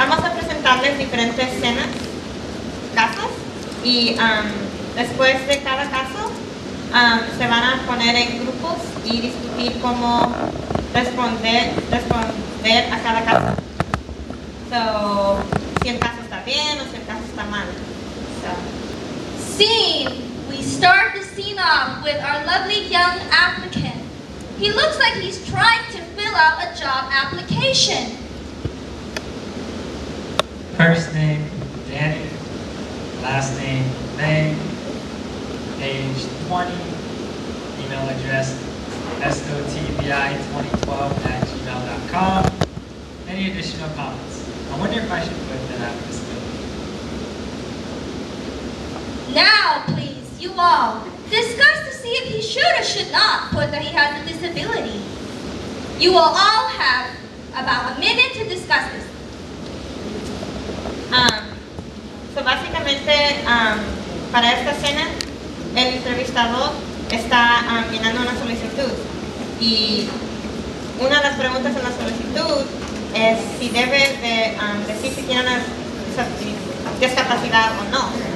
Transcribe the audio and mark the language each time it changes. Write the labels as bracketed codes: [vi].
[es] presentarles diferentes escenas, casos, y después de cada caso se van a poner en grupos y discutir cómo responder a cada caso. So, si el caso está bien o si el caso está mal. [en] Scene. We start the scene off with our lovely young applicant. He looks like he's trying to fill out a job application. First name, Danny. Last name, May. Age 20. Email address, SOTBI2012@gmail.com. Any additional comments? I wonder if I should put that I have a disability. Now, please, you all, discuss to see if he should or should not put that he has a disability. You will all have about a minute to discuss this. [es] So básicamente, para esta escena, el entrevistador está llenando una solicitud. Y una de las preguntas en la solicitud es si debe de decir si tiene una discapacidad o no.